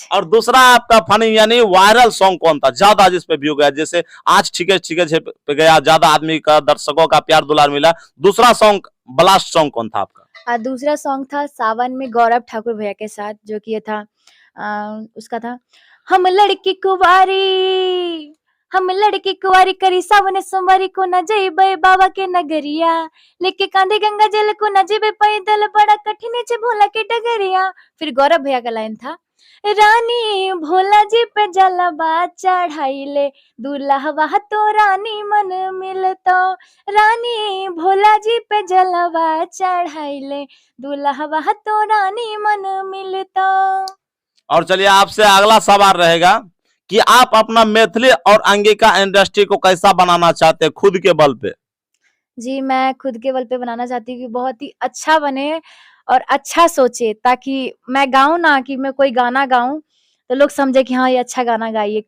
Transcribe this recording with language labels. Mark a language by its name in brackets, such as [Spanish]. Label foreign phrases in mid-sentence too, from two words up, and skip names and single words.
[Hindi] और दूसरा आपका फनी यानी [English] viral song [Hindi] कौन था ज्यादा जिस पे व्यू गया? जैसे आज ठीक है पे गया, ज्यादा आदमी का दर्शकों का प्यार दुलार मिला। दूसरा [English] song blast song [Hindi] कौन था आपका? दूसरा सॉन्ग था सावन में गौरव ठाकुर भैया के साथ, जो कि ये था उसका था [Angika] हम लड़की कुवारी हम लड़की कुवारी करी सावन सोमवारी को न जइबे बाबा के नगरिया लेके कांधे गंगा जल को न जइबे पैदल बड़ा कठिन छे भोला के डगरिया। [Hindi] फिर गौरव भैया का लाइन था [Angika] रानी भोला जी पे जलवा चढ़ाइले दूल्हा तो रानी मन मिलतो रानी भोला जी पे जलवा चढ़ाइले दूल्हा तो रानी मन मिलतो। [Hindi] और चलिए आपसे अगला सवाल रहेगा कि आप अपना मैथिली और अंगिका इंडस्ट्री को कैसा बनाना चाहते हैं खुद के बल पे? जी, मैं खुद के बल पे बनाना चाहती हूँ कि बहुत ही अच्छा बने और अच्छा सोचे, ताकि मैं गाऊँ ना कि मैं कोई गाना गाऊँ, तो लोग समझे कि हाँ, ये अच्छा गाना गाई है।